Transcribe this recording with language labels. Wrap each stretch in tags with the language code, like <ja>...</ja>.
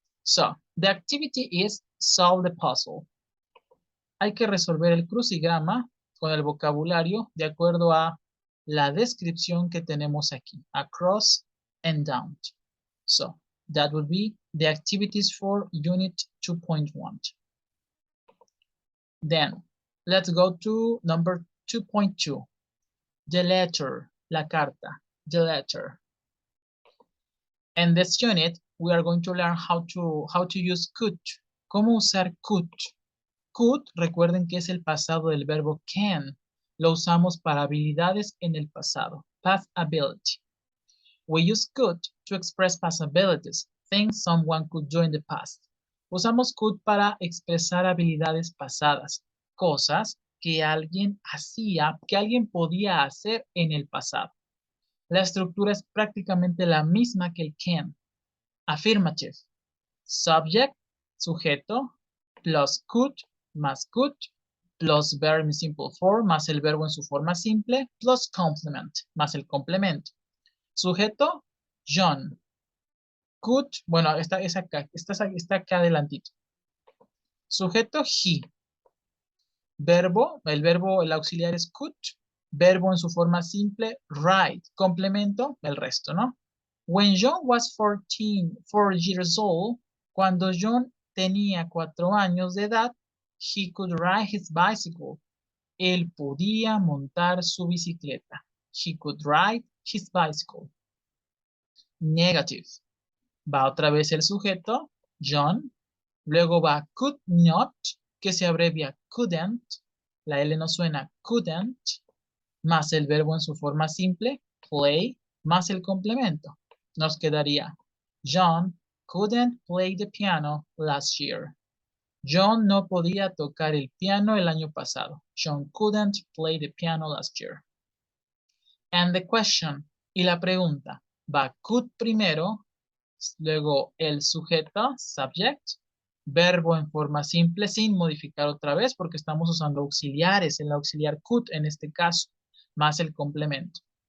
<en>So, the activity is solve the puzzle.</en> <es>Hay que resolver el crucigrama con el vocabulario de acuerdo a la descripción que tenemos aquí.</es> <en>Across and down. So, that would be the activities for Unit 2.1. Then, let's go to number 2.2. The letter,</en> <es>la carta,</es> <en>the letter. In this unit, we are going to learn how to use could.</en> <es>¿Cómo usar could? Could, recuerden que es el pasado del verbo can. Lo usamos para habilidades en el pasado.</es> <en>Past ability. We use could to express possibilities, things someone could do in the past.</en> <es>Usamos could para expresar habilidades pasadas, cosas que alguien hacía, que alguien podía hacer en el pasado. La estructura es prácticamente la misma que el can. Affirmative. Subject, sujeto, plus could, más could,</es> <en>plus verb in simple form,</en> <es>más el verbo en su forma simple,</es> <en>plus complement,</en> <es>más el complemento. Sujeto, John. Could, bueno, está acá adelantito. Sujeto, he. Verbo, el auxiliar es could. Verbo en su forma simple, write. Complemento, el resto, ¿no?</es> <en>When John was 4 years old,</en> <es>cuando John tenía 4 años de edad,</es> <en>he could ride his bicycle.</en> <es>Él podía montar su bicicleta.</es> <en>He could ride his bicycle. Negative.</en> <es>Va otra vez el sujeto, John. Luego va could not, que se abrevia couldn't. La L no suena, couldn't. Más el verbo en su forma simple, play, más el complemento. Nos quedaría,</es> <en>John couldn't play the piano last year.</en> <es>John no podía tocar el piano el año pasado.</es> <en>John couldn't play the piano last year. And the question,</en> <es>y la pregunta, va could primero, luego el sujeto, subject, verbo en forma simple sin modificar otra vez porque estamos usando auxiliares, el auxiliar could en este caso, más el complemento.</es>